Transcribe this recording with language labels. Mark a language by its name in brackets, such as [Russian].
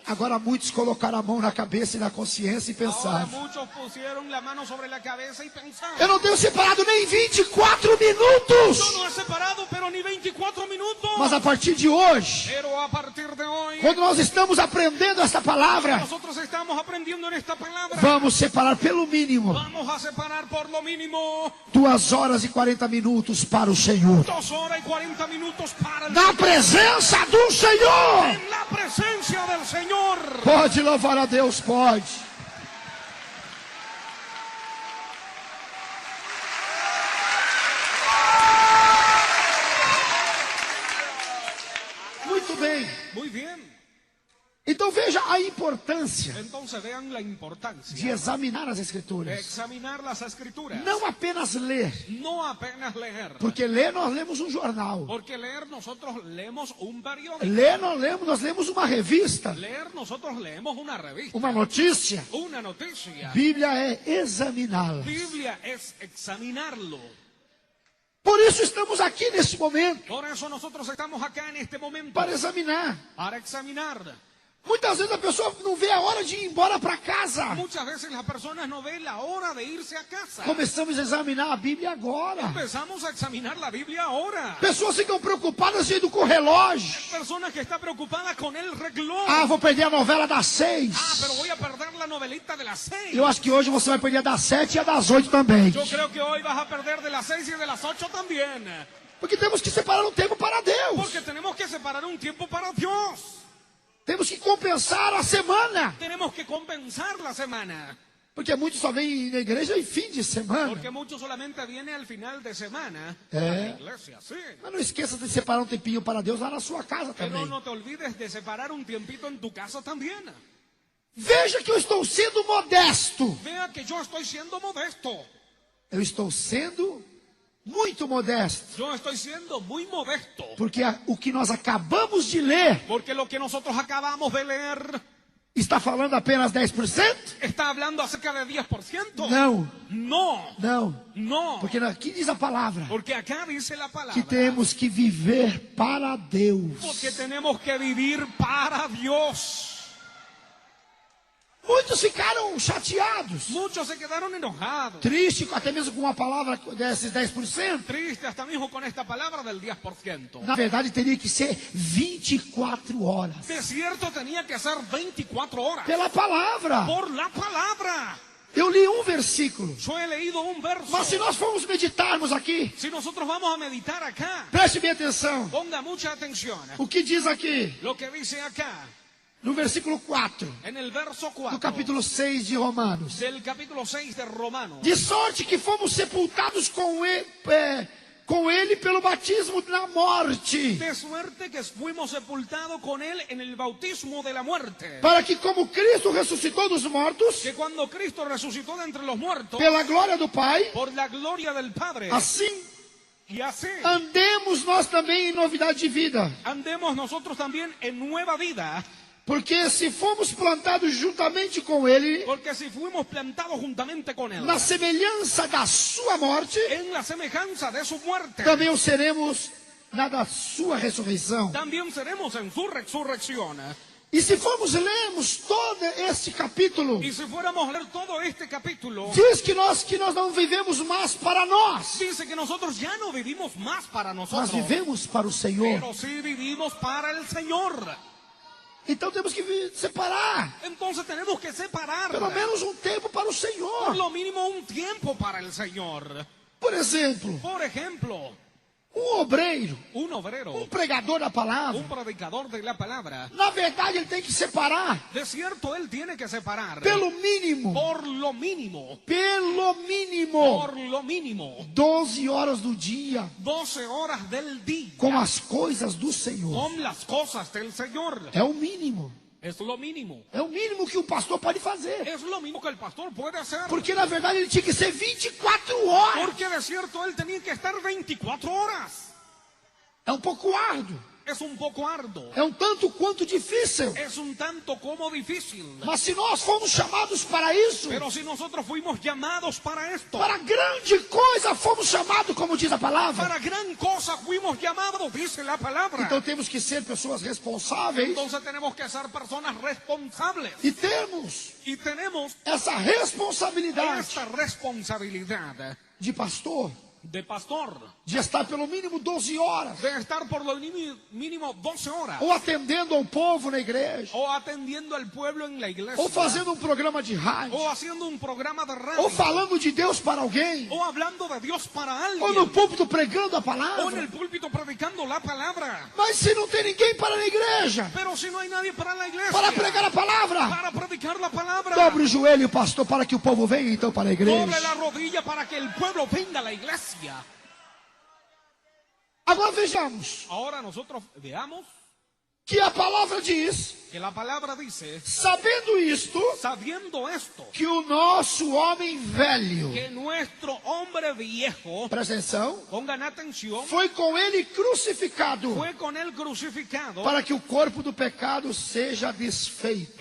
[Portuguese] Agora muitos colocaram a mão na cabeça e na consciência e [Spanish] Ahora [Portuguese] pensaram: [Spanish] muchos pusieron la mano sobre la cabeza y pensaron: [Portuguese] eu não tenho separado nem 24 minutos. [Spanish] yo no he separado, pero ni 24 minutos. [Portuguese] Mas a partir de hoje, [Spanish] Pero a partir de hoy, [Portuguese] quando nós estamos aprendendo esta palavra, [Spanish] nosotros estamos aprendiendo en esta palabra. [Portuguese] vamos separar pelo mínimo [Spanish] Vamos a separar por lo mínimo [Portuguese] 2 horas e 40 minutos para o Senhor. [Spanish] 2 horas y 40 minutos para el [Portuguese] Na presença do Senhor. [Spanish] en la presencia del Señor. [Portuguese] Pode louvar a Deus, pode. Muito bem. [Spanish] Muy bien. [Portuguese] Então veja a importância [Spanish] Entonces vean la importancia [Portuguese] de examinar as [Spanish] de [Portuguese] Escrituras. [Spanish] examinar las escrituras. [Portuguese] Não apenas ler, [Spanish] No apenas leer. [Portuguese] porque ler nós lemos um jornal. [Spanish] Porque leer nosotros leemos un periódico. [Portuguese] Ler nós lemos uma revista, [Spanish] Leer nosotros leemos una revista. [Portuguese] uma notícia. [Spanish] Una noticia. [Portuguese] Bíblia é examiná-la. [Spanish] Biblia es examinarlo. [Portuguese] Por isso estamos aqui nesse momento, [Spanish] Por eso nosotros estamos acá en este momento [Portuguese] para examinar. [Spanish] para examinar. [Portuguese] Muitas vezes a pessoa não vê a hora de ir embora para casa. [Spanish] Muchas veces las personas no ven la hora de irse a casa. [Portuguese] Começamos a examinar a Bíblia agora. [Spanish] Empezamos a examinar la Biblia ahora. [Portuguese] Pessoas ficam preocupadas indo com o relógio. [Spanish] Personas que están preocupadas con el reloj. [Portuguese] Ah, vou perder a novela das 6. [Spanish] Pero voy a perder la novelita de las 6. [Portuguese] Eu acho que hoje você vai perder a das 7 e a das 8 também. [Spanish] Yo creo que hoy vas a perder de las 6 y de las 8 también. [Portuguese] Porque temos que separar um tempo para Deus. [Spanish] Porque tenemos que separar un tiempo para Dios. [Portuguese] Temos que compensar a semana. [Spanish] Tenemos que compensar la semana. [Portuguese] Porque muitos só vêm na igreja em fim de semana. [Spanish] Porque muchos solamente vienen al final de semana a [Portuguese] É. [Spanish] la iglesia, sí. [Portuguese] Mas não esqueça de separar um tempinho para Deus lá na sua casa [Spanish] Pero [Portuguese] também. [Spanish] no te olvides de separar un tiempito en tu casa también. [Portuguese] Veja que eu estou sendo modesto. [Spanish] Vea que yo estoy siendo modesto. [Portuguese] Eu estou sendo muito modesto. [Spanish] Yo estoy siendo muy modesto. [Portuguese] Porque o que nós acabamos de ler [Spanish] Porque lo que nosotros acabamos de leer [Portuguese] está falando apenas 10%? [Spanish] está hablando acerca de 10%. [Portuguese] Não, [Spanish] No, [Portuguese] não. [Spanish] no. [Portuguese] Porque aqui diz a palavra [Spanish] Porque acá dice la [Portuguese] que [Spanish] palabra. [Portuguese] temos que viver para Deus. [Spanish] Porque tenemos que vivir para Dios. [Portuguese] Muitos ficaram chateados, [Spanish] Muchos se quedaron enojados, [Portuguese] tristes, até mesmo com a palavra desses 10%. [Spanish] tristes hasta mismo con esta palabra del 10%. [Portuguese] Na verdade, teria que ser 24 horas. [Spanish] De cierto tenía que ser 24 horas. [Portuguese] Pela palavra. [Spanish] Por la palabra. [Portuguese] Eu li um versículo. [Spanish] Yo he leído un verso. [Portuguese] Mas se nós formos meditarmos aqui, [Spanish] Si nosotros vamos a meditar acá, [Portuguese] preste bem atenção. [Spanish] ponga mucha atención. [Portuguese] O que diz aqui, [Spanish] Lo que dice acá, [Portuguese] no versículo 4, [Spanish] en el verso [Portuguese] do [Spanish] 4 [Portuguese] capítulo 6 de Romanos. [Spanish] del capítulo 6 de Romanos. [Portuguese] De sorte que fomos sepultados com ele pelo batismo na morte. [Spanish] De suerte que fuimos sepultados con él en el bautismo de la muerte. [Portuguese] Para que como Cristo ressuscitou dos mortos, [Spanish] Que cuando Cristo resucitó de entre los muertos, [Portuguese] pela glória do Pai, [Spanish] por la gloria del Padre, [Portuguese] assim [Spanish] y así [Portuguese] andemos nós também em novidade de vida. [Spanish] andemos nosotros también en nueva vida. [Portuguese] Porque se fomos plantados juntamente com ele, [Spanish] Porque si fuimos plantados juntamente con él, [Portuguese] na semelhança da sua morte, [Spanish] en la semejanza de su muerte, [Portuguese] também o seremos na da sua ressurreição. [Spanish] también seremos en su resurrección. [Portuguese] E se formos lermos todo este capítulo, [Spanish] Y si fuéramos a leer todo este capítulo, [Portuguese] diz que nós não vivemos mais para nós, [Spanish] dice que nosotros ya no vivimos más para [Portuguese] nós [Spanish] nosotros, [Portuguese] vivemos para o Senhor. [Spanish] pero sí vivimos para el Señor. [Portuguese] Então temos que separar [Spanish] Entonces tenemos que separar [Portuguese] pelo menos um tempo para o [Spanish] por [Portuguese] Senhor. [Spanish] lo mínimo un tiempo para el Señor. [Portuguese] Por exemplo, [Spanish] Por ejemplo, [Portuguese] um obreiro, [Spanish] un obrero, [Portuguese] um pregador da palavra, [Spanish] un predicador de la palabra, [Portuguese] na verdade ele tem que separar [Spanish] de cierto él tiene que separar [Portuguese] pelo mínimo, [Spanish] por lo mínimo, [Portuguese] pelo mínimo, [Spanish] por lo mínimo, [Portuguese] 12 horas do dia [Spanish] 12 horas del día [Portuguese] com as coisas do Senhor. [Spanish] con las cosas del Señor. [Portuguese] É o mínimo. [Spanish] Es lo mínimo. [Portuguese] É o mínimo que o pastor pode fazer. [Spanish] Es lo mismo que el pastor puede hacer. [Portuguese] Porque na verdade ele tinha que ser 24 horas. [Spanish] Porque de cierto él tenía que estar 24 horas. [Portuguese] É um pouco árduo. [Spanish] Es un poco arduo. [Portuguese] É um tanto quanto difícil. [Spanish] Es un tanto como difícil. [Portuguese] Mas se nós fomos chamados para isso, [Spanish] Pero si nosotros fuimos llamados para esto, [Portuguese] para grande coisa fomos chamados, como diz a palavra. [Spanish] para gran cosa fuimos llamados, dice la palabra. [Portuguese] Então temos que ser pessoas responsáveis [Spanish] Entonces tenemos que ser personas responsables. [Portuguese] e termos [Spanish] Y tenemos [Portuguese] essa responsabilidade [Spanish] esta responsabilidad [Portuguese] de pastor, [Spanish] de pastor, [Portuguese] de estar pelo mínimo 12 horas, [Spanish] de estar por lo mínimo 12 horas, [Portuguese] ou atendendo ao povo na igreja, [Spanish] o atendiendo al pueblo en la iglesia, [Portuguese] ou fazendo um programa de rádio, [Spanish] o haciendo un programa de radio, [Portuguese] ou falando de Deus para alguém, [Spanish] o hablando de Dios para [Portuguese] ou no [Spanish] alguien, [Portuguese] púlpito pregando a [Spanish] o en [Portuguese] palavra. [Spanish] el púlpito predicando la palabra. [Portuguese] Mas se não tem ninguém para a igreja, [Spanish] Pero si no hay nadie para la iglesia, [Portuguese] para pregar a palavra, [Spanish] para predicar la palabra, [Portuguese] dobre o joelho, pastor, para que o povo venha então para a [Spanish] doble [Portuguese] igreja. [Spanish] la rodilla para que el pueblo venga a la iglesia. [Portuguese] Agora vejamos [Spanish] Ahora nosotros veamos [Portuguese] que a palavra diz, [Spanish] que la palabra dice, [Portuguese] sabendo isto, [Spanish] sabiendo esto, [Portuguese] que o nosso homem velho, [Spanish] que nuestro hombre viejo, [Portuguese] presta atenção, [Spanish] pongan atención, [Portuguese] foi com ele crucificado, [Spanish] fue con él crucificado [Portuguese] para que o corpo do pecado seja desfeito,